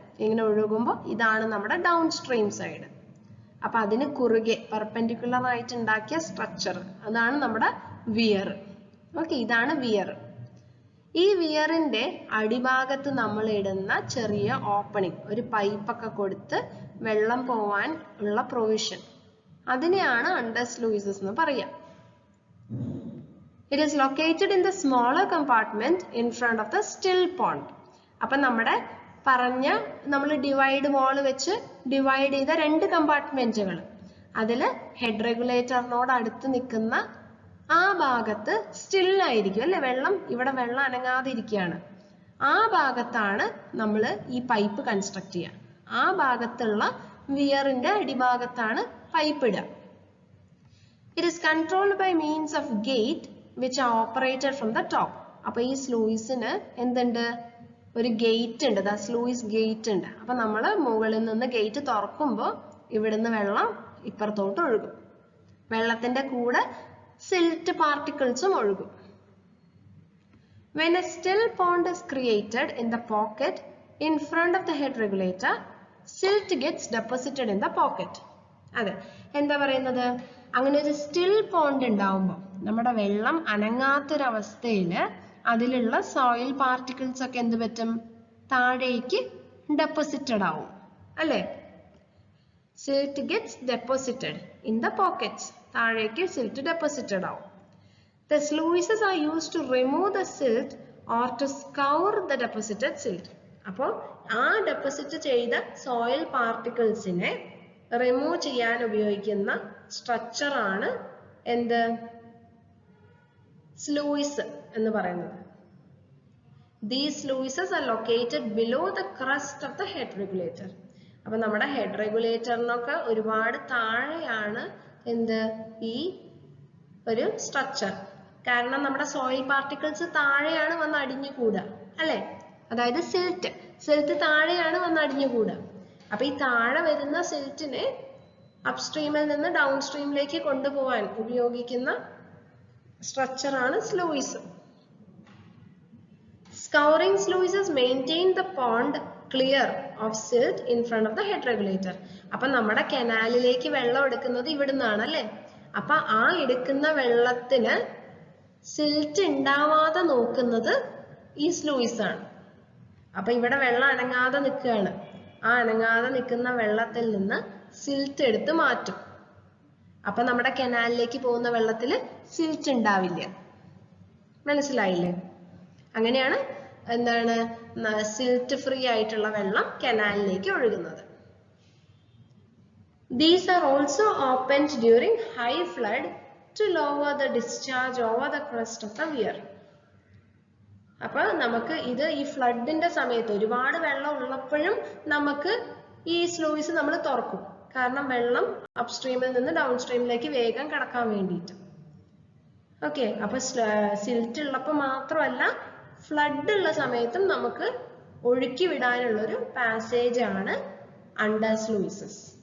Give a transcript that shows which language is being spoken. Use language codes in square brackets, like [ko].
[ml] ഇങ്ങനെ ഒഴുകുമ്പോൾ ഇതാണ് നമ്മുടെ ഡൗൺ സ്ട്രീം സൈഡ്. അപ്പൊ അതിന് കുറുകെ പെർപെൻഡിക്കുലർ ആയിട്ട് ഉണ്ടാക്കിയ സ്ട്രക്ചർ, അതാണ് നമ്മുടെ വിയർ. ഓക്കെ, ഇതാണ് വിയർ. ഈ വിയറിന്റെ അടിഭാഗത്ത് നമ്മൾ ഇടുന്ന ചെറിയ ഓപ്പണിംഗ്, ഒരു പൈപ്പൊക്കെ കൊടുത്ത് വെള്ളം പോവാൻ ഉള്ള പ്രൊവിഷൻ, അതിനെയാണ് അണ്ടർ സ്ലൂയിസസ് എന്ന് പറയാം. [en] It is located in the smaller compartment in front of the still pond. [ml] അപ്പൊ നമ്മുടെ നമ്മൾ ഡിവൈഡ് വാൾ വെച്ച് ഡിവൈഡ് ചെയ്ത 2 കമ്പാർട്ട്മെന്റുകൾ, അതില് ഹെഡ് റെഗുലേറ്ററിനോട് അടുത്ത് നിൽക്കുന്ന ആ ഭാഗത്ത് സ്റ്റിൽ ആയിരിക്കും അല്ലെ, ഇവിടെ വെള്ളം അനങ്ങാതെ ഇരിക്കുകയാണ്. ആ ഭാഗത്താണ് നമ്മൾ ഈ പൈപ്പ് കൺസ്ട്രക്ട് ചെയ്യുക. ആ ഭാഗത്തുള്ള വിയറിന്റെ അടിഭാഗത്താണ് പൈപ്പ് ഇടുക. [en] It is controlled by means of gate which are operated from the top. [ml] അപ്പൊ ഈ സ്ലൂയിസിന് എന്തുണ്ട്, ഒരു ഗേറ്റ് ഉണ്ട്, സ്ലൂയിസ് ഗേറ്റ് ഉണ്ട്. അപ്പൊ നമ്മൾ മുകളിൽ നിന്ന് ഗേറ്റ് തുറക്കുമ്പോൾ ഇവിടുന്ന് വെള്ളം ഇപ്പുറത്തോട്ട് ഒഴുകും. വെള്ളത്തിന്റെ കൂടെ സിൽറ്റ് പാർട്ടിക്കിൾസും ഒഴുകും. [en] When a still pond is created in the pocket in front of the head regulator, silt gets deposited in the pocket. [ml] അതെ, എന്താ പറയുന്നത്, അങ്ങനെ ഒരു സ്റ്റിൽ പോണ്ട് ഉണ്ടാവുമ്പോൾ നമ്മുടെ വെള്ളം അനങ്ങാത്തൊരവസ്ഥയില് അതിലുള്ള സോയിൽ പാർട്ടിക്കിൾസ് ഒക്കെ എന്ത് പറ്റും, താഴേക്ക് ഡെപ്പോസിറ്റഡ് ആവും അല്ലെ. [en] Silt gets deposited in the pockets. [ml] താഴേക്ക് സിൽറ്റ് ഡെപ്പോസിറ്റഡ് ആവും. [en] The sluices are used to remove the silt or to scour the deposited silt. [ml] അപ്പോൾ ആ ഡെപ്പോസിറ്റ് ചെയ്ത സോയിൽ പാർട്ടിക്കിൾസിനെ റിമൂവ് ചെയ്യാൻ ഉപയോഗിക്കുന്ന സ്ട്രക്ചർ ആണ് എന്ത്, സ്ലൂയിസ് എന്ന് പറയുന്നത്. [en] These sluices are located below the crust of the head regulator. [ml] അപ്പൊ നമ്മുടെ ഹെഡ് റെഗുലേറ്ററിനൊക്കെ ഒരുപാട് താഴെയാണ് എന്ത്, ഈ ഒരു സ്ട്രക്ചർ. കാരണം നമ്മുടെ സോയിൽ പാർട്ടിക്കിൾസ് താഴെയാണ് വന്ന് അടിഞ്ഞുകൂടുക അല്ലെ. അതായത് സിൽറ്റ് താഴെയാണ് വന്ന് അടിഞ്ഞുകൂടുക. അപ്പൊ ഈ താഴെ വരുന്ന സിൽറ്റിനെ അപ്സ്ട്രീമിൽ നിന്ന് ഡൗൺ സ്ട്രീമിലേക്ക് കൊണ്ടുപോകാൻ ഉപയോഗിക്കുന്ന സ്ട്രക്ചർ ആണ് sluice. [en] Scouring sluices maintain the pond clear of silt in front of the head regulator. [ml] അപ്പൊ നമ്മുടെ കനാലിലേക്ക് വെള്ളം എടുക്കുന്നത് ഇവിടുന്നാണ് അല്ലെ. അപ്പൊ ആ എടുക്കുന്ന വെള്ളത്തിന് സിൽറ്റ് ഉണ്ടാവാതെ നോക്കുന്നത് ഈ സ്ലൂയിസ് ആണ്. അപ്പൊ ഇവിടെ വെള്ളം അനങ്ങാതെ നിൽക്കുകയാണ്. ആ അനങ്ങാതെ നിൽക്കുന്ന വെള്ളത്തിൽ നിന്ന് സിൽറ്റ് എടുത്ത് മാറ്റും. അപ്പൊ നമ്മുടെ കനാലിലേക്ക് പോകുന്ന വെള്ളത്തിൽ സിൽറ്റ് ഉണ്ടാവില്ല. മനസ്സിലായില്ലേ? അങ്ങനെയാണ് എന്താണ് സിൽറ്റ് ഫ്രീ ആയിട്ടുള്ള വെള്ളം കനാലിലേക്ക് ഒഴുകുന്നത്. [en] These are also opened during high flood to lower the discharge over the crest of the weir. [ml] അപ്പൊ നമുക്ക് ഇത് ഈ ഫ്ലഡിന്റെ സമയത്ത് ഒരുപാട് വെള്ളം ഉള്ളപ്പോഴും നമുക്ക് ഈ സ്ലൂയിസ് നമ്മൾ തുറക്കും. കാരണം വെള്ളം അപ്സ്ട്രീമിൽ നിന്ന് ഡൗൺ സ്ട്രീമിലേക്ക് വേഗം കടക്കാൻ വേണ്ടിയിട്ട്. ഓക്കെ, അപ്പൊ സിൽറ്റ് ഉള്ളപ്പോൾ മാത്രമല്ല ഫ്ലഡ് ഉള്ള സമയത്തും നമുക്ക് ഒഴുക്കി വിടാനുള്ള ഒരു പാസേജ് ആണ് അണ്ടർ സ്ലൂയിസസ്.